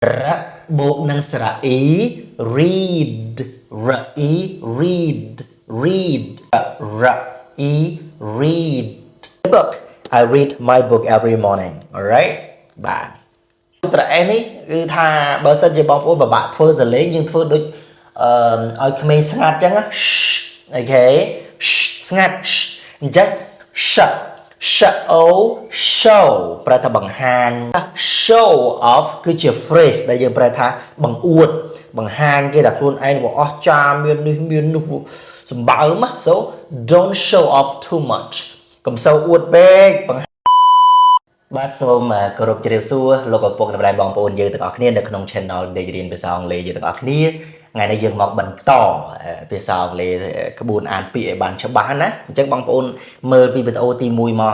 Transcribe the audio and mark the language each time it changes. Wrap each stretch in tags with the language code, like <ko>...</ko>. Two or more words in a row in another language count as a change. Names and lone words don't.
<km>របូកនឹងស្រៈ</km> <en>e read read read e read book I read my book every morning alright</en> <km>បាទស្រៈ s នេះគឺថាបើសិនជាបងប្អូនពិបាកធ្វើសលេងយើងធ្វើដូចឲ្យក្មេងស្ងាត់អញ្ចឹងណាអូខេស្ងាត់អញ្ចឹង show ប្រែថាបង្ហាញ</km> <en>show off</en> <km>គឺជា phrase ដែលយើងប្រែថាបង្អួតបង្ហាញគេថាខ្លួនឯងរបស់អស្ចារ្យមាននេះមាននោះសម្បើម</km> <en>so don't show off too much</en> <km>កុំសូវអួតពេកបាទសូមគោរពជ្រាបសួរលោកឪពុកម្ដាយបងប្អូនយើងទាំងអស់គ្នានៅក្នុង channel ដេករៀនភាសាអង់គ្លេសយើងទាំងអស់គ្នាថ្ងៃនេះយើងមកបន្តភាសាអង់គ្លេសក្បួនអានពាក្យឲ្យបានច្បាស់ណាអញ្ចឹងបងប្អូនមើលពីវីដេអូទី1មក</km>